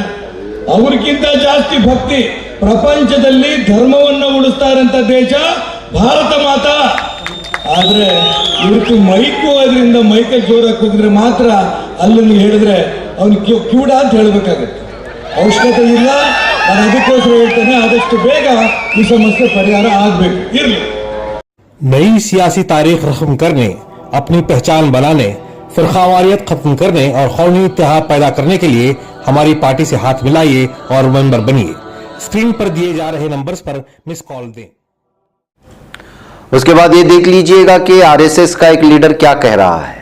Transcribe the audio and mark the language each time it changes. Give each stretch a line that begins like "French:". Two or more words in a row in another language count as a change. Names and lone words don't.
Kannada: ಅವ್ರಿಗಿಂತ ಜಾಸ್ತಿ ಭಕ್ತಿ ಪ್ರಪಂಚದಲ್ಲಿ ಧರ್ಮವನ್ನು ಉಳಿಸ್ತಾ ಇರೋಂಥ ದೇಶ ಭಾರತ ಮಾತಾ। ಆದ್ರೆ ಇವತ್ತು ಮೈಕು ಅದರಿಂದ ಮೈಕಲ್ಲಿ ಜೋರಾಗಿ ಹೋಗಿದ್ರೆ ಮಾತ್ರ ಅಲ್ಲಿ ಹೇಳಿದ್ರೆ ಅವ್ನು ಕಿವುಡ ಅಂತ ಹೇಳಬೇಕಾಗತ್ತೆ, ಅವಶ್ಯಕತೆ ಇಲ್ಲ। ನಾನು ಅದಕ್ಕೋಸ್ಕರ ಹೇಳ್ತೇನೆ, ಆದಷ್ಟು ಬೇಗ ಈ ಸಮಸ್ಯೆ ಪರಿಹಾರ ಆಗಬೇಕು। ಇರಲಿ।
Hindi: नई सियासी तारीख रकम करने, अपनी पहचान बनाने, फिरकावारियत खत्म करने और कौमी इत्तेहाद पैदा करने के लिए हमारी पार्टी से हाथ मिलाइए और मेंबर बनिए। स्क्रीन पर दिए जा रहे नंबर्स पर
English: miss call
Hindi: दें। उसके बाद ये देख लीजिएगा कि आरएसएस का एक लीडर क्या कह रहा है।